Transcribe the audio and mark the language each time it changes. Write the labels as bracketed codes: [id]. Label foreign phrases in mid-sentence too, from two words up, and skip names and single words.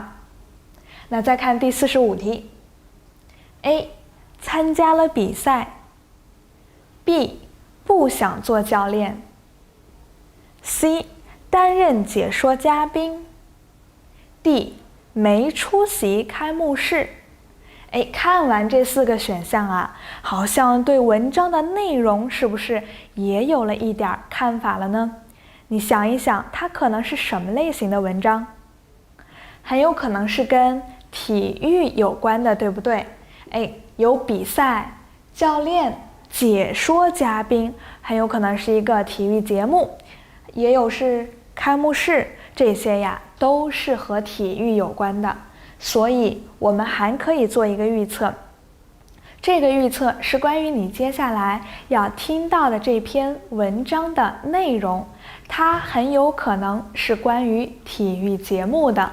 [zh] 那再看第45題 A 參加了比賽， B 不想做教練， C 擔任解說嘉賓， D 沒出席開幕式。看完這4個選項好像對文章的內容是不是也有了一點看法了呢？你想一想，它可能是什麼類型的文章？很有可能是跟體育有關的，对不对？有比賽、教練、解說嘉賓，很有可能是一個體育節目，也有是開幕式，這些呀都是和體育有關的，所以我們還可以做一個預測。這個預測是關於你接下來要聽到的這篇文章的內容，它很有可能是關於體育節目的。